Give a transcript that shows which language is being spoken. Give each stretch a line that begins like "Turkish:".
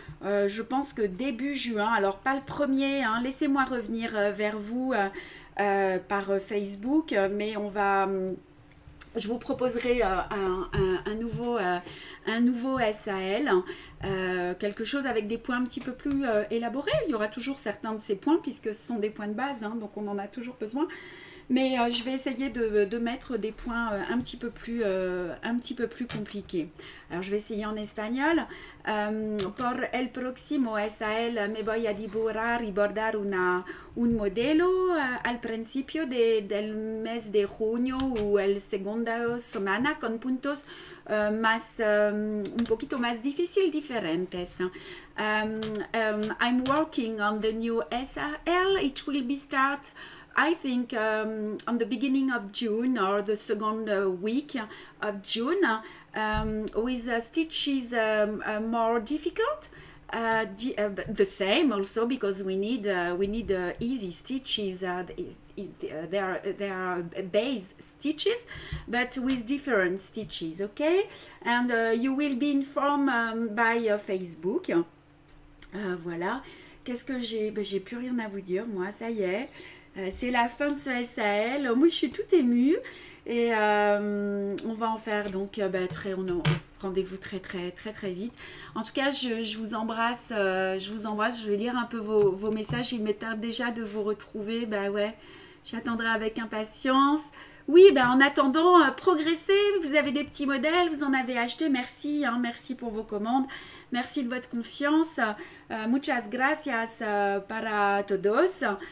French: Je pense que début juin, alors pas le premier, hein, laissez-moi revenir vers vous par Facebook, mais je vous proposerai un nouveau SAL, quelque chose avec des points un petit peu plus élaborés. Il y aura toujours certains de ces points puisque ce sont des points de base, hein, donc on en a toujours besoin. Mais je vais essayer de mettre des points un petit peu plus compliqués. Alors, je vais essayer en espagnol.
Spanish: Por el próximo SAL me voy a dibujar y bordar un modelo al principio del mes de junio o el segunda semana con puntos un poquito más difícil, diferentes.
English: I'm working on the new SRL. It will be start, I think, on the beginning of June or the second week of June, with stitches more difficult. The same also, because we need easy stitches. They are base stitches, but with different stitches. Okay, and you will be informed by Facebook.
French: Voilà. Qu'est-ce que j'ai? Ben, j'ai plus rien à vous dire, moi. Ça y est. C'est la fin de ce SAL. Moi, je suis toute émue. Et on va en faire donc rendez-vous très vite. En tout cas, je vous embrasse. Je vais lire un peu vos messages. Il m'est tard déjà de vous retrouver. Bah ouais, j'attendrai avec impatience. Oui, ben en attendant, progressez. Vous avez des petits modèles, vous en avez acheté. Merci, hein, merci pour vos commandes. Merci de votre confiance.
Spanish: Muchas gracias para todos.